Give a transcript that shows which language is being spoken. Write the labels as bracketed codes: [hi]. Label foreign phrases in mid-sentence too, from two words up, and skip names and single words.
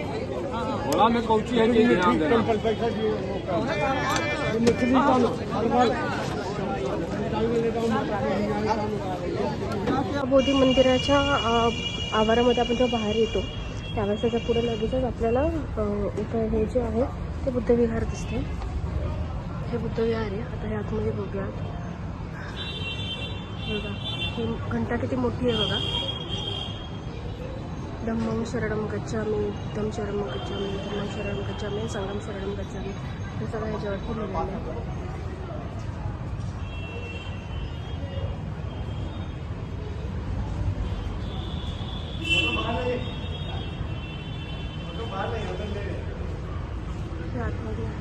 [mr] बोधी मंदिराच्या आवारामध्ये आपण जेव्हा बाहेर येतो त्यावेळेस त्याच्या पुढे लगेचच आपल्याला इथं हे जे आहे ते बुद्धविहार दिसते. हे बुद्धविहार आहे. आता हे आतमध्ये बघूयात. बघा ही घंटा किती मोठी आहे बघा. [pi] धम्मं शरणं गच्छामि, बुद्धं शरणं गच्छामि, धम्मं शरणं गच्छामि, संघं शरणं गच्छामि. [mr] हे सगळं ह्याच्यावरती लिहिलेलं आहे. आतमध्ये आहे.